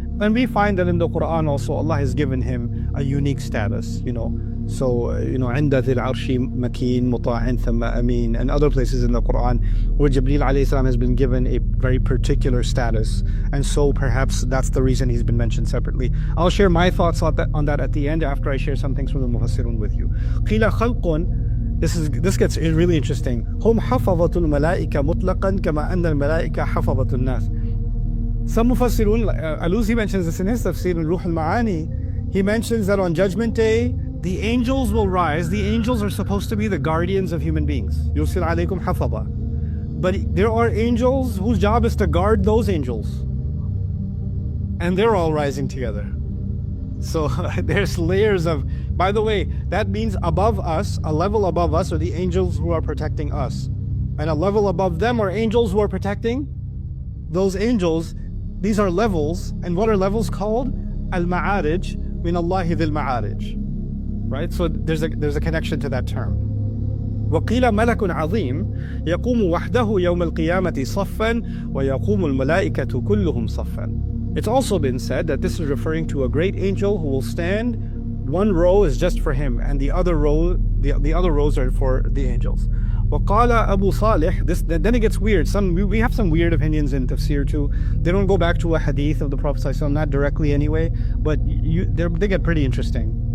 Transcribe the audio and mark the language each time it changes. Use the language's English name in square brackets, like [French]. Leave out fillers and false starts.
[English] And we find that in the Quran also, Allah has given him a unique status, So, [Arabic] عند ذي العرش مكين مطاع ثم أمين, [English] and other places in the Quran where Jibreel alayhi salam has been given a very particular status. And so perhaps that's the reason he's been mentioned separately. I'll share my thoughts on that at the end after I share some things from the Mufassirun with you. [Arabic] قِيلَ خَلْقٌ, [English] this gets really interesting. [Arabic] هم حفظة الملائكة مطلقا كما أن الملائكة حفظة الناس. [English] Some Mufassirun, Alusi mentions this in his tafsir in Ruh al-Ma'ani. He mentions that on Judgment Day, the angels will rise. The angels are supposed to be the guardians of human beings. Yursil alaykum hafadha. But there are angels whose job is to guard those angels. And they're all rising together. So there's layers of, by the way, that means above us, a level above us are the angels who are protecting us. And a level above them are angels who are protecting those angels. These are levels. And what are levels called? Al-Ma'arij min Allahi dhil Ma'arij. Right? So there's a connection to that term. [Arabic] وقيل ملك عظيم يقوم وحده يوم القيامة صفا ويقوم الملائكة كلهم صفا. [English] It's also been said that this is referring to a great angel who will stand. One row is just for him, and the other rows are for the angels. [Arabic] وقال أبو صالح, [English] then it gets weird. We have some weird opinions in tafsir too. They don't go back to a hadith of the Prophet ﷺ, not directly anyway, but they get pretty interesting.